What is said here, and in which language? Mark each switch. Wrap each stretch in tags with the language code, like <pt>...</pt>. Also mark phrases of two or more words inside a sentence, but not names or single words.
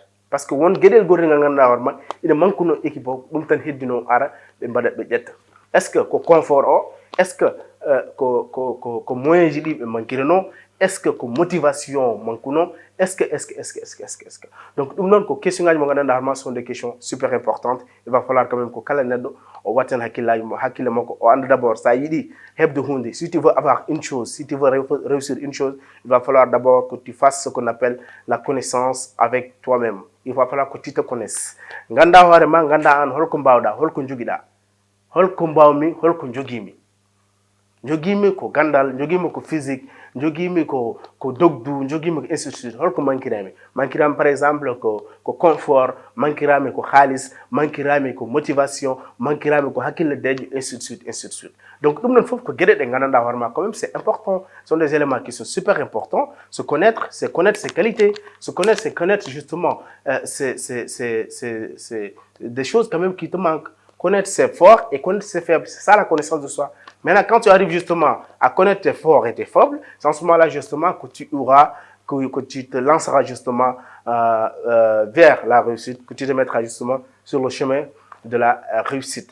<fr>Parce que on</fr> <ff>guédel goré</ff> <fr>il manque une équipe est-ce que confort est-ce que moyen de manquer non? Est-ce que motivation manque non? Est-ce que donc nous questions sont des questions super importantes. Il va falloir quand même que</fr> <ff>kalanado o waten hakile mako o</ff> <fr>and d'abord ça</fr> <ff>yidi hebde hunde.</ff> <fr>Si tu veux avoir une chose, si tu veux réussir une chose, il va falloir d'abord que tu fasses ce qu'on appelle la connaissance avec toi-même. Il va falloir que tu te connaisses.</fr> <ff>Ganda warema ganda an holko mbawda holko jogida holko mbawmi holko jogimi jogimi ko gandal jogimi ko physique jogimi ko dogdu jogimi ko institut holko mankirami</ff> <fr>par exemple</fr> <ff>ko confort mankirami ko khalis mankirami ko motivation mankirami ko hakille dejo institut donc dum non fof ko guede de gananda horma</ff> <fr>quand même c'est important, ce sont des éléments qui sont super importants. Se connaître, c'est connaître ses qualités, se connaître, c'est connaître justement c'est des choses quand même qui te manquent. Connaître ses forts et connaître ses faibles, c'est ça la connaissance de soi. Maintenant, quand tu arrives justement à connaître tes forts et tes faibles, c'est en ce moment-là justement que tu te lanceras justement vers la réussite, que tu te mettras justement sur le chemin de la réussite.</fr>